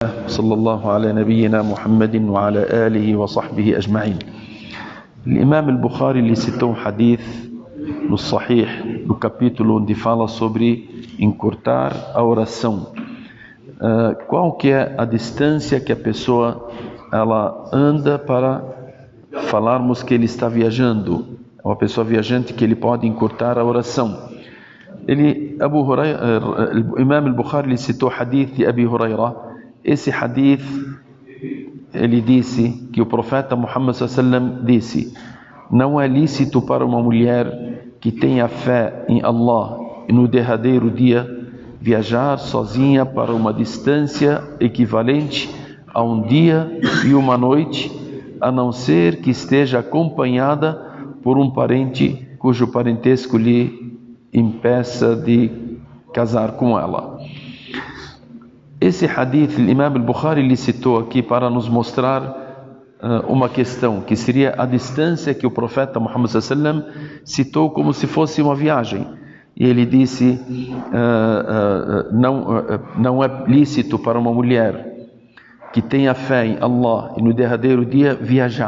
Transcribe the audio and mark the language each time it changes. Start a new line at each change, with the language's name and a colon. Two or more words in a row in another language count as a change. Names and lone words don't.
Arabic: صلى الله على نبينا محمد وعلى آله وصحبه أجمعين.
Portuguese: Imam al-Bukhari ele citou um hadith no Sahih, no capítulo onde fala sobre encurtar a oração. Qual que é a distância que a pessoa ela anda para falarmos que ele está viajando? É uma pessoa viajante que ele pode encurtar a oração. Imam al-Bukhari ele citou o hadith de Abi Huraira. Esse hadith ele disse que o profeta Muhammad sallallahu disse: não é lícito para uma mulher que tenha fé em Allah e no derradeiro dia viajar sozinha para uma distância equivalente a um dia e uma noite, a não ser que esteja acompanhada por um parente cujo parentesco lhe impeça de casar com ela. Esse hadith, o Imam al-Bukhari lhe citou aqui para nos mostrar uma questão, que seria a distância que o profeta Muhammad sallallahu citou como se fosse uma viagem. E ele disse, não é lícito para uma mulher que tenha fé em Allah e no derradeiro dia viajar.